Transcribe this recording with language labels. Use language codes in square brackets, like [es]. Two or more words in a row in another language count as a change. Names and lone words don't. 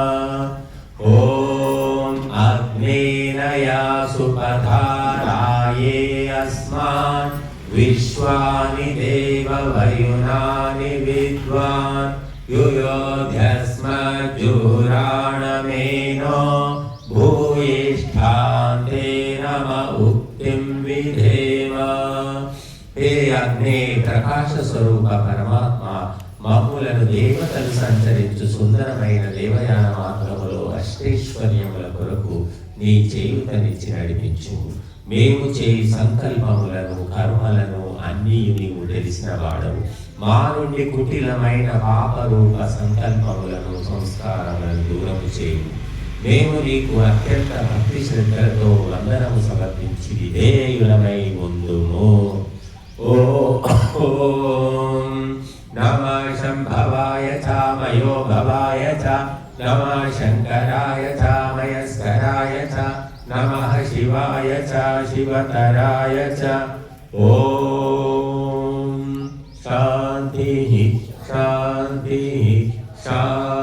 [sa] ॐ अग्नेनया सुपधाराये अस्मान् विश्वानि देववयुनानि विद्वान् युयोध्यस्मज्जुराणमेनो भूयिष्ठान्ते नम उक्तिं विधेम। हे अग्ने प्रकाश स्वरूप परमात्मा [te] మమ్ములను దేవతలు సంచరించు సుందరమైన దేవయాన మార్గములో అష్టైశ్వర్యముల కొరకు నీ చేయుతనిచ్చి నడిపించు. మేము చేయి సంకల్పములను కర్మలను అన్నీ నీవు తెలిసిన వాడవు. మా నుండి కుటిలమైన పాపరూప సంకల్పములను సంస్కారములను దూరము చేయు. మేము నీకు అత్యంత భక్తి శ్రద్ధలతో వందనము సమర్పించి విధేయులమై ముందుము. [sa] ఓం नमः शंभवाय च मयो भवाय च नमः शंकराय च मयस्कराय च नमः शिवाय च शिवतराय च। ओम शांति शांति शांति।